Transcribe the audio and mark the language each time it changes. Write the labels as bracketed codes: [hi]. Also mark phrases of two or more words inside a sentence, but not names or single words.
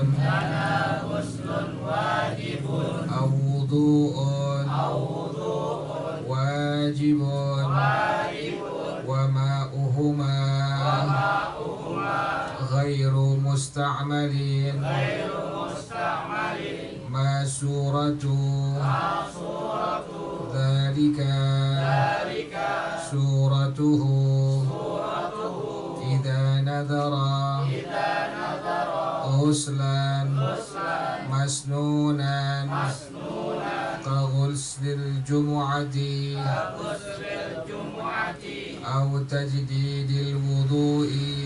[ar] لنا غسل واجب. أو وضوء. أو وضوء. واجب. واجب. وماؤهما. وماؤهما. غير مستعمل. غير مستعمل. ما صورته. ما صورته. ذلك. Dhalika. صورته. صورته. إذا نظر. إذا نظر. غسلا. غسلا. مسنونا. مسنونا. كغسل الجمعة. كغسل الجمعة. أو تجديد الوضوء.